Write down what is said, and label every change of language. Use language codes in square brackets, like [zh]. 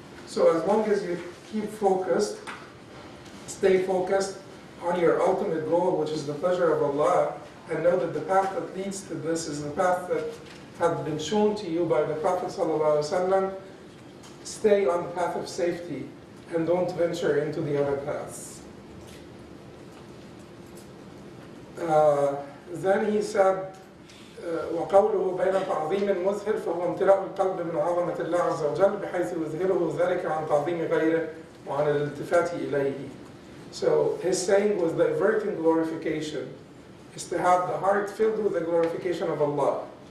[en] So as long as you keep focused, stay focused on your ultimate goal, which is the pleasure of Allah, and know that the path that leads to this is the path that had been shown to you by the Prophet ﷺ, stay on the path of safety and don't venture into the other paths. Then he said, [ar] وقوله بين تعظيم مذهل فهو امتلاء القلب من عظمة الله عز وجل بحيث يظهره ذلك عن تعظيم غيره وعن الالتفات إليه. [en] So his saying was that averting glorification is to have the heart filled with the glorification of Allah.